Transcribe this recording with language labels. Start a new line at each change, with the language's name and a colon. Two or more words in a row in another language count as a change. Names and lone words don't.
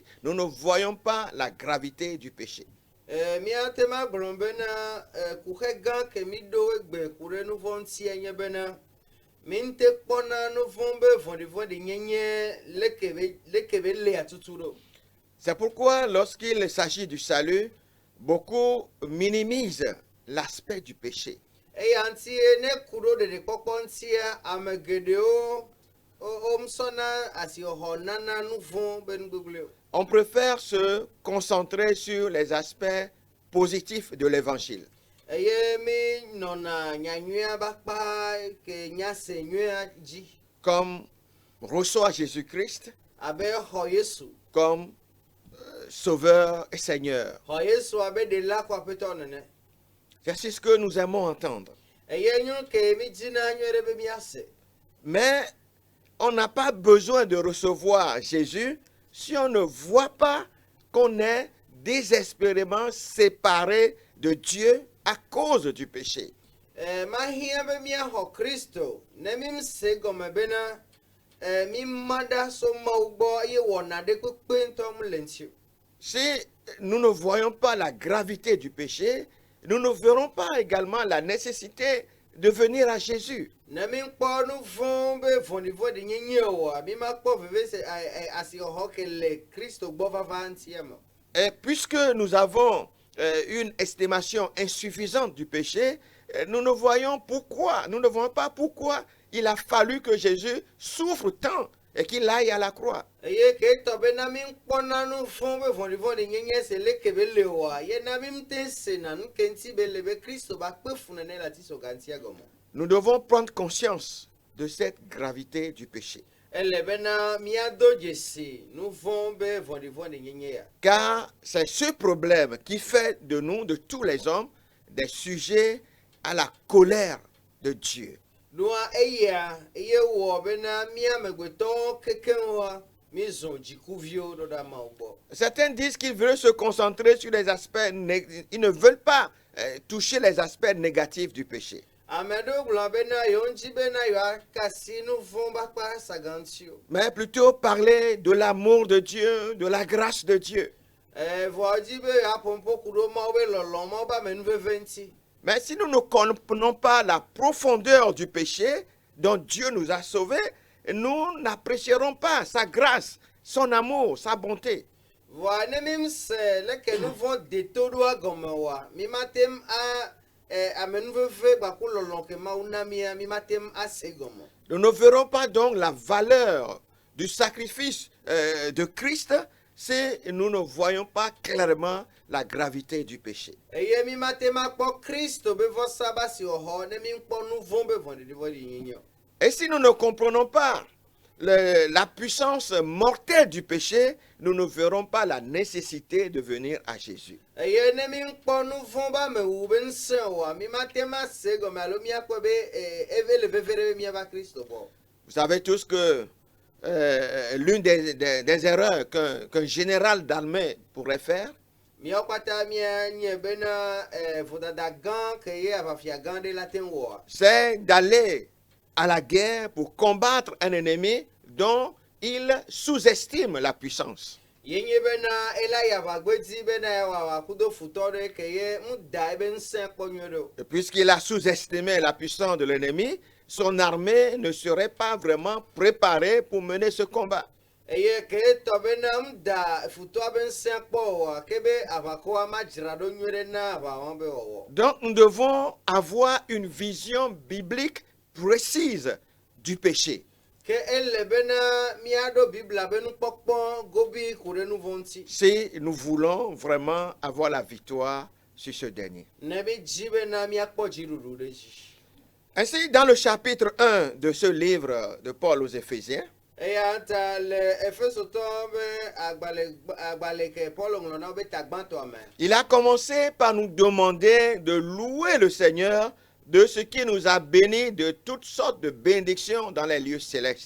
French: Nous ne voyons pas la gravité du péché. C'est pourquoi lorsqu'il s'agit du salut, beaucoup minimisent l'aspect du péché. On préfère se concentrer sur les aspects positifs de l'évangile.
Ewe: eye mi nɔna nyanyuia bakpa ke nyase nyuia dzi
French: comme reçoit Jésus-Christ
Ewe: abe xɔ Yesu
French: comme Sauveur et Seigneur.
Ewe: xɔ Yesu abe ɖela kɔ aƒetɔ nene.
French: C'est ce que nous aimons entendre.
Ewe: Eye nyo ke mi dzina nyuie ɖe be miase.
French: Mais on n'a pas besoin de recevoir Jésus si on ne voit pas qu'on est désespérément séparé de Dieu à cause du péché.
Ewe: Mahia be miaxɔ Kristo ne mi se gɔme bena mi ma ɖa so Mawu gbɔ eye wɔna ɖe kpekpe ŋutɔ mu le ŋuti o.
French: Si nous ne voyons pas la gravité du péché, nous ne verrons pas également la nécessité de venir à Jésus.
Ewe: Ne mi kpɔ nu vɔ̃ be vɔ̃ɖivɔ̃ɖi nyenye oa mi ma kpɔ veve se asixɔxɔ ke le Kristo gbɔ vava ŋutia me.
French: Et puisque nous avons une estimation insuffisante du péché, nous ne voyons pas pourquoi il a fallu que Jésus souffre tant et qu'il aille à la croix.
Ewe: Eye ke tɔ be na mi kpɔna nu vɔ̃ be vɔ̃ɖivɔ̃ɖi nyenye se leke be le oa ye na mi te sena nu ke ŋuti be le be Kristo ba kpe fu nene le ati so gantia gɔme.
French: Nous devons prendre conscience de cette gravité du péché.
Ewe: Ele bena miado dzesi nu vɔ̃ be vɔ̃ɖivɔ̃ɖi nyenye ya.
French: Car c'est ce problème qui fait de nous, de tous les hommes, des sujets à la colère de Dieu.
Ewe: Nua eya eye wɔ bena mia megbetɔwo kekeŋua mi zɔ dzikuviwo ɖo ɖe Mawu gbɔ.
French: Certains disent qu'ils veulent se concentrer sur les aspects, ils ne veulent pas toucher les aspects négatifs du péché.
Ewe: Ame ɖewo gblɔ bena yewo ŋuti bena yewoakasi nu vɔ̃ bakpa saga ŋuti o.
French: Mais plutôt parler de l'amour de Dieu, de la grâce de Dieu.
Ewe: Vɔ dzi be yeaƒoƒo ku ɖo Mawu be lɔlɔ Mawu be amenuveve ŋuti.
French: Mais si nous ne comprenons pas la profondeur du péché dont Dieu nous a sauvés, nous n'apprécierons pas sa grâce, son amour, sa bonté.
Ewe: Vɔ ne mi se leke nu vɔ̃ deto ɖoa gɔme oa mi ma tem amenuveve gbaku lɔlɔ ke Mawu na mia mi ma tem ase gɔme.
French: Nous ne verrons pas donc la valeur du sacrifice de Christ si nous ne voyons pas clairement la gravité du péché.
Ewe: Eye mi ma tem akpɔ Kristo be vɔsa ba si wɔxɔ ne mi kpɔ nu vɔ̃ be vɔ̃ɖivɔ̃ɖi nyenye o.
French: Et si nous ne comprenons pas la puissance mortelle du péché, nous ne verrons pas la nécessité de venir à Jésus.
Ewe: Eye ne mi kpɔ nu vɔ̃ ba me wu be ŋusẽ oa mi ma tem ase gɔme alo miakpɔ be eve le veve ɖe be miava Kristo gbɔ.
French: Vous savez tous que l'une des erreurs qu'un général d'armée pourrait faire,
Ewe: Miawo kpata mianye bena vodada gã ke ye aʋafia gã ɖe la te ŋu wɔa.
French: c'est d'aller à la guerre pour combattre un ennemi dont il sous-estime la puissance.
Ewe: Yenye bena ela yi aʋagbedzi bena yeawɔ akudo futɔ ɖe ke ye ŋu da ebe ŋusẽ kpɔ nyuie ɖe o.
French: Et puisqu'il a sous-estimé la puissance de l'ennemi, son armée ne serait pas vraiment préparée pour mener ce combat.
Ewe: Eye ke etɔ bena ŋu da futɔa be ŋusẽ kpɔ oa ke be aʋakɔa ma dzra ɖo nyuie ɖe na aʋawɔ be wɔwɔ.
French: Donc nous devons avoir une vision biblique précise du péché.
Ewe: Ke ele bena miaɖo Biblia be nukpɔkpɔ gobi ku ɖe nu vɔ̃ ŋuti.
French: Si nous voulons vraiment avoir la victoire sur ce dernier.
Ewe: Ne mi dzi bena miakpɔ dziɖuɖu ɖe dzi.
French: Ainsi, dans le chapitre 1 de ce livre de Paul aux Éphésiens,
Ewe: Eya ta le Efesotɔ be agbalẽ ke Paul ŋlɔ na wo be tagbãtɔa me.
French: il a commencé par nous demander de louer le Seigneur de ce qui nous a bénis de toutes sortes de bénédictions dans les lieux célestes.